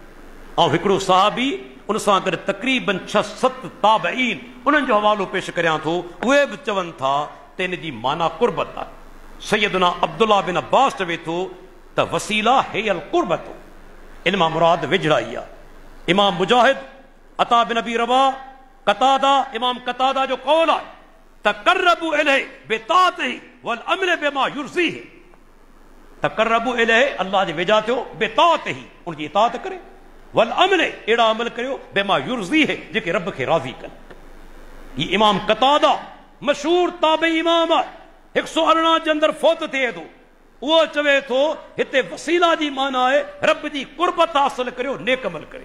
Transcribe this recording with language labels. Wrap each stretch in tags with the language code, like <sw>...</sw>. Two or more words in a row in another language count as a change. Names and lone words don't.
<sd>ऐं हिकिड़ो सहाबी उन सां गॾु तक़रीबन 6-7 ताबईन उन्हनि जो हवालो पेश करियां थो। उहे बि चवनि था त इन जी माना कुर्बत आहे। सैयदना अब्दुल्ला बिन अब्बास चवे थो त</sd> <ar>الوسيلة هي القربة,</ar> <sd>इन मां मुराद वेझड़ाई आहे। इमाम मुजाहिद, अता बिन अबी रबाह, कतादा, इमाम कतादा जो कौल आहे</sd> <ar>تقربوا إليه بطاعته والعمل بما يرضيه. تقربوا إليه,</ar> <sd>अल्लाह जे वेझा थियो, बिताअतिही, उनजी इताअत करे,</sd> <ar>والعمل,</ar> <sd>अहिड़ा अमल करियो,</sd> <ar>بما يرضيه,</ar> <sd>जेके रब खे राज़ी कनि। ही इमाम कतादा मशहूर ताबई इमाम आहे, 118 जे अंदरि फौत थिए थो। उहो चवे थो हिते वसीला जी माना आहे रब जी कुर्बत हासिल करियो, नेक अमल करे।</sd>